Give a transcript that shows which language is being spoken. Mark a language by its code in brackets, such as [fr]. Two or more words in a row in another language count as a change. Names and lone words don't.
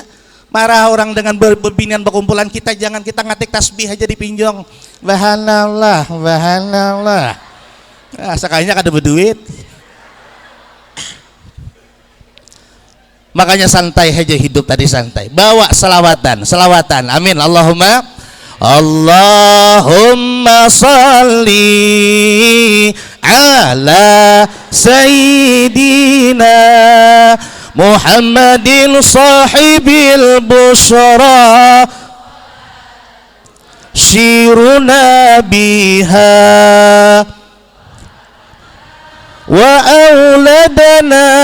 [bjn] Marah orang dengan berbinian berkumpulan kita, jangan kita ngatik tasbih aja di pinjong. Bahanallah. Sekalinya kada berduit. Makanya santai aja hidup tadi, santai. Bawa selawatan. Amin. [ar] اللهم صل على سيدنا محمد صاحب البشرى سرنا بها وأولادنا